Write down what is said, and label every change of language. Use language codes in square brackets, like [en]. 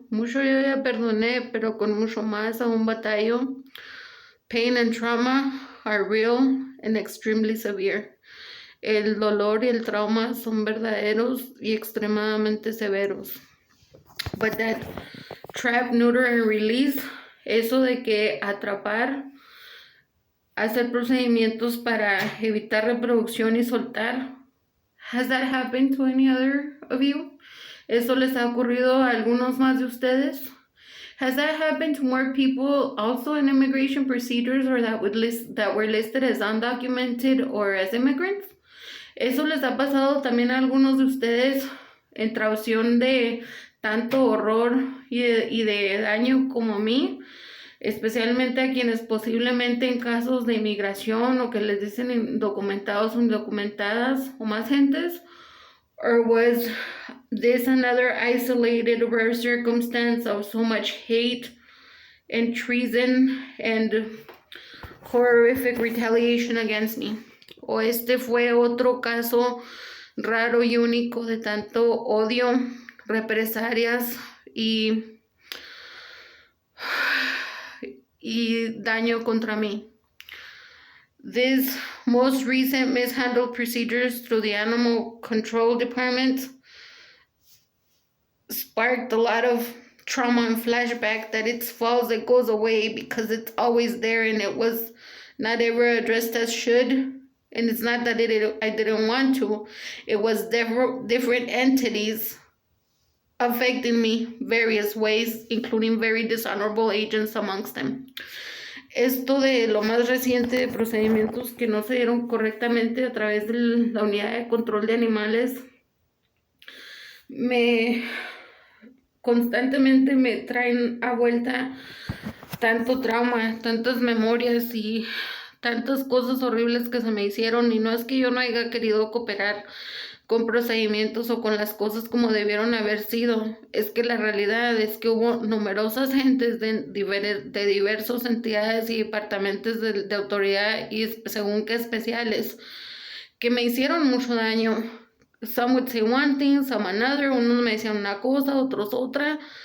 [es] Mucho yo ya perdoné, pero con mucho más aún batallo. [en] Pain and trauma are real and extremely severe. [es] El dolor y el trauma son verdaderos y extremadamente severos. [en] But that trap, neuter, and release, [es] eso de que atrapar, hacer procedimientos para evitar reproducción y soltar, [en] has that happened to any other of you? [es] ¿Eso les ha ocurrido a algunos más de ustedes? [en] Has that happened to more people also in immigration procedures or that were listed as undocumented or as immigrants? [es] ¿Eso les ha pasado también a algunos de ustedes en traducción de tanto horror y de daño como a mí? Especialmente a quienes posiblemente en casos de inmigración o que les dicen indocumentados o indocumentadas o más gentes? [en] Or was this another isolated rare circumstance of so much hate and treason and horrific retaliation against me? [es] ¿O este fue otro caso raro y único de tanto odio, represalias y daño contra mí? [en] These most recent mishandled procedures through the Animal Control Department sparked a lot of trauma and flashback that it's false that goes away because it's always there and it was not ever addressed as should. And it's not that I didn't want to. It was different entities affecting me various ways, including very dishonorable agents amongst them. [es] Esto de lo más reciente de procedimientos que no se dieron correctamente a través de la unidad de control de animales constantemente me traen a vuelta tanto trauma, tantas memorias y tantas cosas horribles que se me hicieron. Y no es que yo no haya querido cooperar con procedimientos o con las cosas como debieron haber sido, es que la realidad es que hubo numerosas gentes de diversas entidades y departamentos de autoridad y según qué especiales que me hicieron mucho daño. [en] Some would say one thing, some another. [es] Unos me decían una cosa, otros otra.